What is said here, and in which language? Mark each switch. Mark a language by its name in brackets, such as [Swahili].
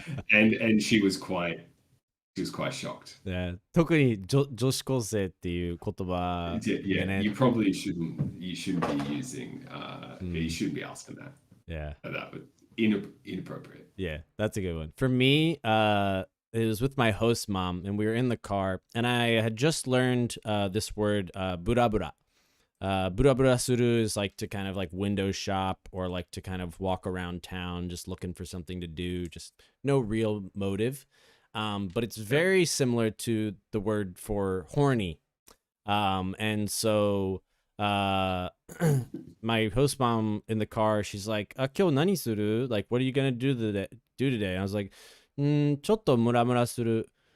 [English] And she was quite shocked. yeah, [Japanese] 特に女子高生っていう言葉 [English] Yeah, [Japanese] でね [English] you probably you shouldn't be using you Mm. shouldn't be asking that. yeah That would inappropriate. yeah that's a good one for me it was with my host mom and we were in the car and I had just learned this word burabura. Burabura suru is like to kind of like window shop or like to kind of walk around town just looking for something to do, just no real motive. But it's very similar to the word for horny. And so my host mom in the car, she's like, [Japanese] 今日何する? [English] Like, what are you gonna do today? And I was like, [Japanese] ちょっとムラムラする.